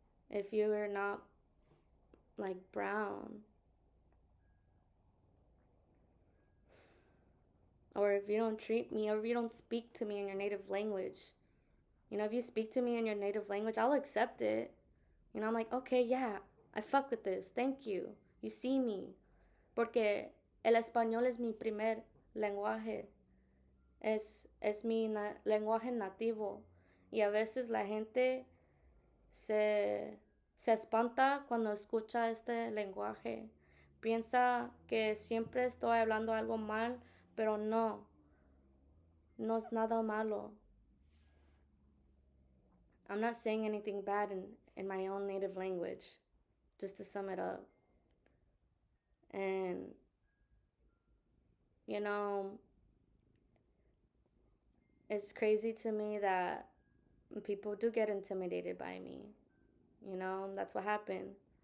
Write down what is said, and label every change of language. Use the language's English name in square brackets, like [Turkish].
[English] If you're not like brown, or if you don't treat me, or if you don't speak to me in your native language, if you speak to me in your native language, I'll accept it. I'm like, okay, yeah, I fuck with this. Thank you. You see me. [Spanish] Porque el español es mi primer lenguaje. Es mi lenguaje nativo. Y a veces la gente se espanta cuando escucha este lenguaje. Piensa que siempre estoy hablando algo mal, pero no. No es nada malo. [English] I'm not saying anything bad in my own native language, just to sum it up. And, it's crazy to me that people do get intimidated by me. That's what happened.